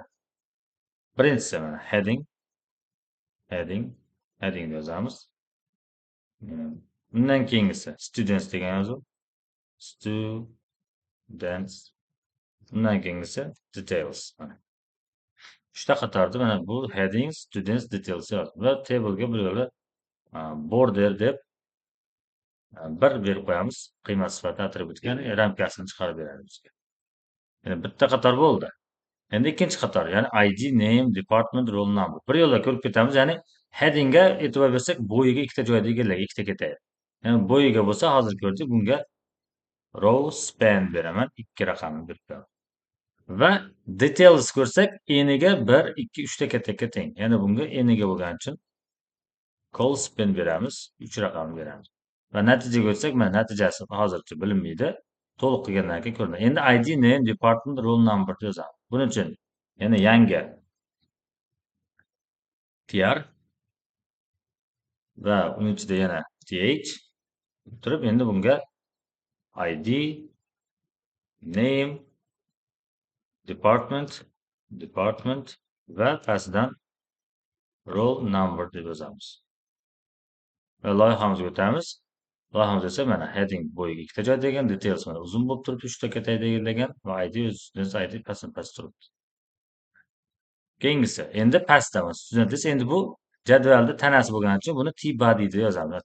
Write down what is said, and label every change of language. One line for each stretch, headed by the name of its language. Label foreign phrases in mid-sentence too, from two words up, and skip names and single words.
Uzbek: Birinchisi mana heading. Heading yozamiz. Bundan keyingisi students degan yozuv. Students. Bundan keyingisi details. Mana. 3ta qatorda mana bu
English: heading, students, details
Uzbek: yozdim. Va table'ga bir yo'la border deb bir berib qo'yamiz. Qiymat sifati atributiga, ya'ni ramkasini chiqarib beradi bizga. Endi bitta qator bo'ldi. Endi ikkinchi qator, ya'ni ID,
English: name, department, roll number.
Uzbek: Bir yo'la ko'rib ketamiz, ya'ni headingga e'tibor bersak, bo'yiga ikkita joyda egallagan, ikkita ketadi. Ya'ni bo'yiga bo'lsa, hozir ko'rdik, bunga
English: row span
Uzbek: beraman, 2 raqamni berib beraman. Va details ko'rsak, eniga 1, 2, 3 ta katta teng. Ya'ni bunga eniga bo'lgani uchun
English: call span
Uzbek: beramiz, 3 raqamni beramiz. Va natijaga o'tsak, mana natijasi hozircha bilinmaydi. To'liq qilgandan keyin ko'rinadi. Endi ID,
English: name, department, roll number yozamiz.
Uzbek: Buning uchun yana yangi tr va uning ichida yana th turib, endi bunga ID,
English: name, department
Uzbek: va pastidan
English: roll number
Uzbek: deb yozamiz. Va loyihamizga o'tamiz. Loyihamiz esa mana heading bo'yiga ikkita joy degan, details mana uzun bo'lib turibdi, 3 ta katta degan va ID past turibdi. Keyingisi endi pastdamiz. Students endi bu jadvalda tanasi bo'lgani uchun buni T-body deb yozamiz.